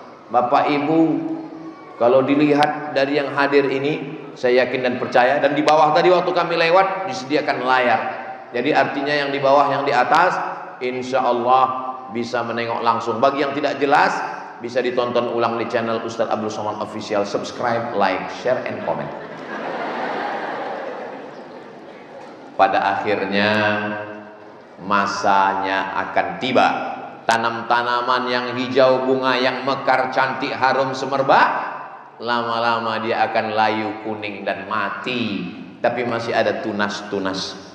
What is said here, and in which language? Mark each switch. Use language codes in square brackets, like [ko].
[id] Bapak Ibu, kalau dilihat dari yang hadir ini, saya yakin dan percaya. Dan di bawah tadi waktu kami lewat disediakan layar. Jadi artinya yang di bawah, yang di atas, insya Allah bisa menengok langsung. Bagi yang tidak jelas, bisa ditonton ulang di channel Ustadz Abdul Somad Official. [en] Subscribe, like, share, and comment. [id] Pada akhirnya masanya akan tiba. Tanam-tanaman yang hijau, bunga yang mekar, cantik, harum, semerbak, lama-lama dia akan layu, kuning, dan mati. Tapi masih ada tunas-tunas.